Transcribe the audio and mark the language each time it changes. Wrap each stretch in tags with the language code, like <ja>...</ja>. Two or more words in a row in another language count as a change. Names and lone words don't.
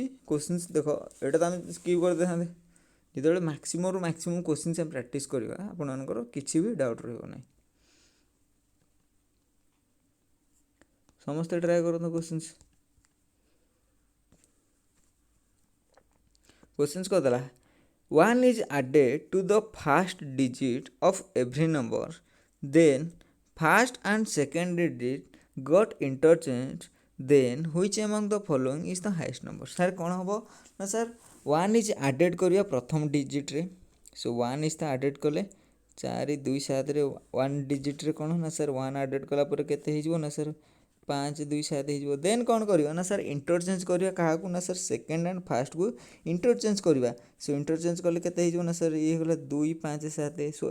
<or>କୋଶ୍ଚିନ୍ସ ଦେଖ, ଏଇଟା ତ ଆମେ ସ୍କିପ୍ କରିଦେଇଥାନ୍ତେ। ଯେତେବେଳେ</or> <en>maximumରୁ maximum questions</en> <or>ଆମେ ପ୍ରାକ୍ଟିସ୍ କରିବା, ଆପଣମାନଙ୍କର କିଛି ବି ଡାଉଟ୍ ରହିବ ନାହିଁ। ସମସ୍ତେ ଟ୍ରାଏ କରନ୍ତୁ କୋଶ୍ଚିନ୍ସ।</or> <en>କୋଶ୍ଚିନ୍ସ କରିଦେଲା 1 is added to the first digit of every number, then first and second digit got interchanged, then which among the following is the highest number?</en> <or>ସାର୍ କ'ଣ ହେବ ନା ସାର୍</or> <en>1 is added</en> <or>କରିବା ପ୍ରଥମ ଡିଜିଟ୍ରେ। 1 is ତ ଆଡ଼େଡ଼ କଲେ 4 2 7ରେ 1 ଡିଜିଟ୍ରେ କ'ଣ ନା ସାର୍ 1 ଆଡ଼େଡ଼ କଲା ପରେ କେତେ ହେଇଯିବ ନା ସାର୍ 5 2 7 ହେଇଯିବ। ଦେନ୍ କ'ଣ କରିବା ନା ସାର୍ ଇଣ୍ଟରଚେଞ୍ଜ କରିବା କାହାକୁ ନା ସାର୍</or> <en>second and firstକୁ</en> <or>ଇଣ୍ଟରଚେଞ୍ଜ କରିବା। ଇଣ୍ଟରଚେଞ୍ଜ କଲେ କେତେ ହେଇଯିବ ନା ସାର୍ ଇଏ ହେଇଗଲା 2 5 7।</or>